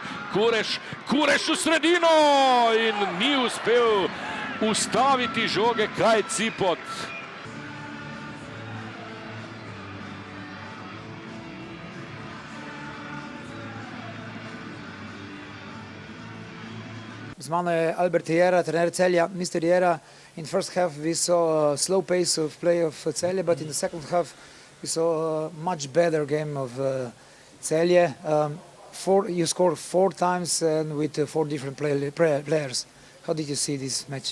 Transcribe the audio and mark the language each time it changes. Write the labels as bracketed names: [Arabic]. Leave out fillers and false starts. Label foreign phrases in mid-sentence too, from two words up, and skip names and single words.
[Slovenian] Kureš v sredino in ni uspel ustaviti žoge Kaj Cipot. Z mano je Albert Riera, trener Celja. [English] Mr. Riera, in first half we saw a slow pace of play of Celje, but in the second half we saw a much better game of Celje. You scored 4 times and with 4 different players. How did you see this match?